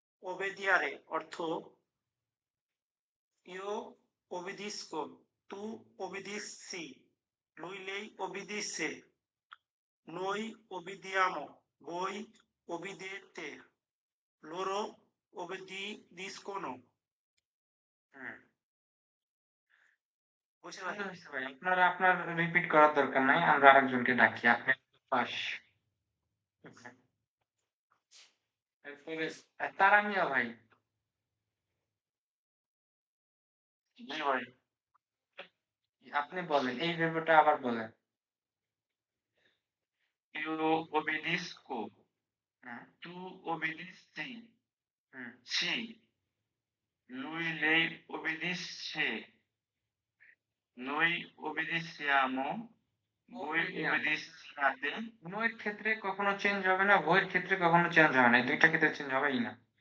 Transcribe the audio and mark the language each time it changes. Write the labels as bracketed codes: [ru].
[it] ওবেদিয়ারে অর্থ ইউ ওবিদিসকো, তু ওবিদিসি, lui lei obbedisse, noi obbediamo, voi obbedite, loro obbediscono। হুম, [bn] বুঝতে সুন্দর পারলেন? হয়েছে ভাই, আপনার আপনার রিপিট করার দরকার নাই, আমরা আরেকজনকে ডাকি, আপনি পাস। এরপরে তারা মিয়া ভাই, জি ভাই। আপনি বলেন এই ভেবে আবার বলেন। [it] Io obbedisco, হুম tu obbedisci, হুম, sì, lui lei obbedisce, noi obbedisciamo, voi obbedisciate, [bn] নয়ের ক্ষেত্রে কখনো চেঞ্জ হবে না, বইয়ের ক্ষেত্রে কখনো চেঞ্জ হবে না, এই দুইটা ক্ষেত্রে চেঞ্জ হবেই না।